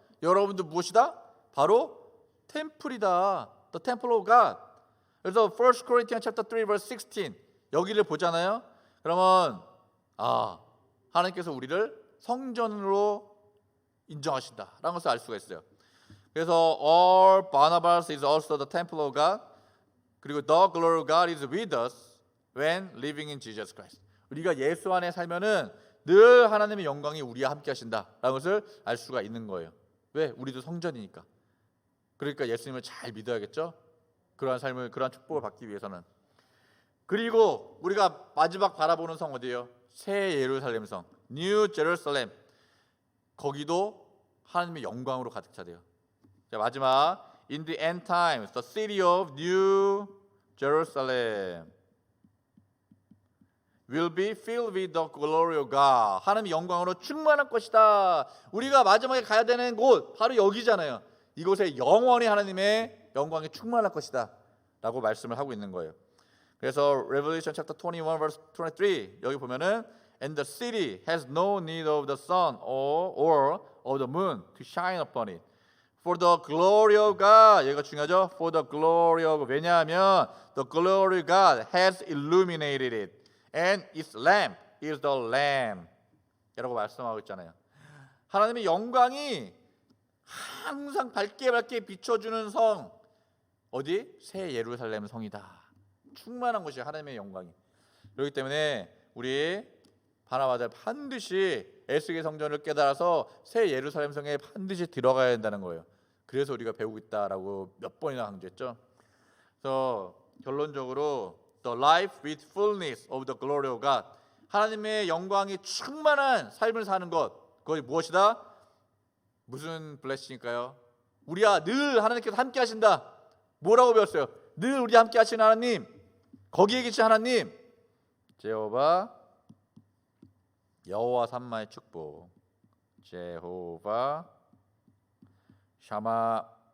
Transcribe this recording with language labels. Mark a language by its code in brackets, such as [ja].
[ko] 여러분들 무엇이다? 바로 템플이다. [en] The temple of God. [ko] 그래서 1 Corinthians chapter 3 verse 16 여기를 보잖아요. 그러면 하나님께서 우리를 성전으로 인정하신다라는 것을 알 수가 있어요. [en] 그래서 all Barnabas is also the temple of God. 그리고 the glory of God is with us when living in Jesus Christ. [ko] 우리가 예수 안에 살면은 늘 하나님의 영광이 우리와 함께 하신다라는 것을 알 수가 있는 거예요. 왜? 우리도 성전이니까. 그러니까 예수님을 잘 믿어야겠죠? 그러한 삶을, 그러한 축복을 받기 위해서는. 그리고 우리가 마지막 바라보는 성 어디예요? 새 예루살렘 성, New Jerusalem. 거기도 하나님의 영광으로 가득 차대요. 자, 마지막 [en] In the end times, the city of New Jerusalem will be filled with the glory of God. [ko] 하나님의 영광으로 충만할 것이다. 우리가 마지막에 가야 되는 곳 바로 여기잖아요. 이곳에 영원히 하나님의 영광이 충만할 것이다 라고 말씀을 하고 있는 거예요. 그래서 [en] Revelation chapter 21 verse 23 [ko] 여기 보면은 [en] And the city has no need of the sun or of the moon to shine upon it. For the glory of God. [ko] 여기가 중요하죠. [en] For the glory of God. [ko] 왜냐하면 [en] the glory of God has illuminated it. And its lamp is the Lamb. [ko] 라고 말씀하고 있잖아요. 하나님의 영광이 항상 밝게 밝게 비춰주는 성 어디? 새 예루살렘 성이다. 충만한 것이 하나님의 영광이. 그렇기 때문에 우리 바나바들 반드시 에스겔 성전을 깨달아서 새 예루살렘 성에 반드시 들어가야 된다는 거예요. 그래서 우리가 배우고 있다라고 몇 번이나 강조했죠. 그래서 결론적으로 [en] the life with fullness of the glory of God. [ko] 하나님의 영광이 충만한 삶을 사는 것. 그것이 무엇이다? 무슨 블레싱일까요? 우리야 늘 하나님께서 함께 하신다. 뭐라고 배웠어요? 늘 우리 함께 하시는 하나님, 거기에 계신 하나님, 여호와 삼마의 축복, 제호바 샤마.